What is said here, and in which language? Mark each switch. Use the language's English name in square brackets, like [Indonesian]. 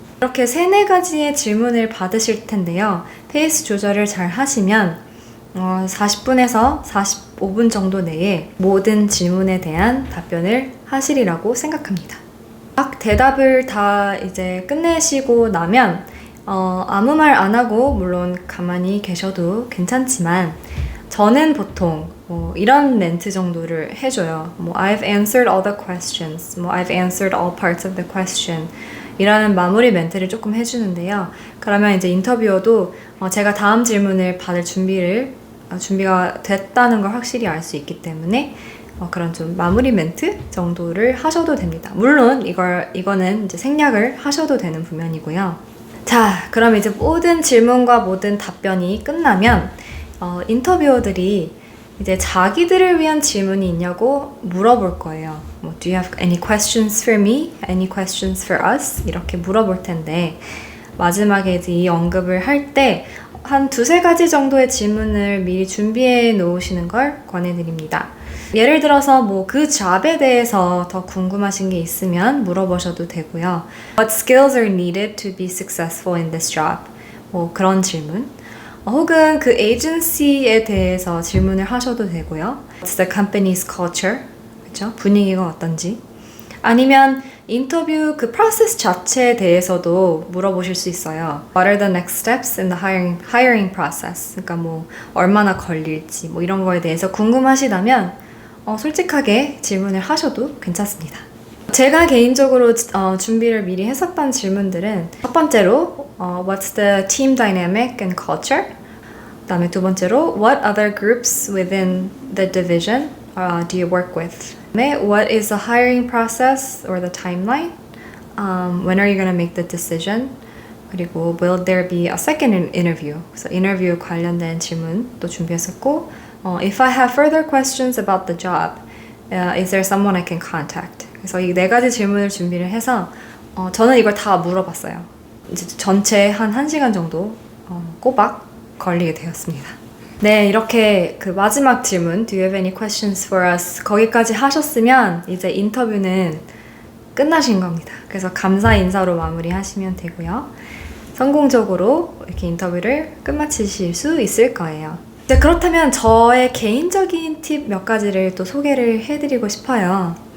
[Korean] 이렇게 3-4가지의 질문을 받으실 텐데요. 페이스 조절을 잘 하시면 40분에서 45분 정도 내에 모든 질문에 대한 답변을 하시리라고 생각합니다. 막 대답을 다 이제 끝내시고 나면 아무 말 안 하고 물론 가만히 계셔도 괜찮지만 저는 보통 이런 멘트 정도를 해줘요. [English] I've answered all the questions. I've answered all parts of the question. [Korean] 이라는 마무리 멘트를 조금 해주는데요. 그러면 이제 인터뷰어도 제가 다음 질문을 받을 준비가 됐다는 걸 확실히 알 수 있기 때문에 그런 좀 마무리 멘트 정도를 하셔도 됩니다. 물론 이거는 이제 생략을 하셔도 되는 부면이고요. 자, 그럼 이제 모든 질문과 모든 답변이 끝나면 인터뷰어들이 이제 자기들을 위한 질문이 있냐고 물어볼 거예요. [English] Do you have any questions for me? Any questions for us? [Korean] 이렇게 물어볼 텐데 마지막에 이제 이 언급을 할 때 한 2-3가지 정도의 질문을 미리 준비해 놓으시는 걸 권해드립니다. 예를 들어서 그 잡에 대해서 더 궁금하신 게 있으면 물어보셔도 되고요. [English] What skills are needed to be successful in this job? [Korean] 그런 질문. 혹은 그 에이전시에 대해서 질문을 하셔도 되고요. [English] What's the company's culture? [Korean] 그렇죠? 분위기가 어떤지. 아니면 인터뷰 그 프로세스 자체에 대해서도 물어보실 수 있어요. [English] What are the next steps in the hiring process? [Korean] 그러니까 뭐 얼마나 걸릴지 뭐 이런 거에 대해서 궁금하시다면 솔직하게 질문을 하셔도 괜찮습니다. 제가 개인적으로 준비를 미리 했었던 질문들은 첫 번째로 [English] What's the team dynamic and culture? [Korean] 그다음에 두 번째로 [English] What other groups within the division do you work with? What is the hiring process or the timeline? When are you going to make the decision? [Korean] 그리고 [English] will there be a second interview? [Korean] 그래서 인터뷰 관련된 질문도 준비했었고 [English] If I have further questions about the job, is there someone I can contact? [Korean] 그래서 이 네 가지 질문을 준비를 해서 저는 이걸 다 물어봤어요. 이제 전체 한 1시간 정도 꼬박 걸리게 되었습니다. 네, 이렇게 그 마지막 질문 [English] Do you have any questions for us? [Korean] 거기까지 하셨으면 이제 인터뷰는 끝나신 겁니다. 그래서 감사 인사로 마무리하시면 되고요. 성공적으로 이렇게 인터뷰를 끝마치실 수 있을 거예요. 네, 그렇다면 저의 개인적인 팁 몇 가지를 또 소개를 해드리고 싶어요.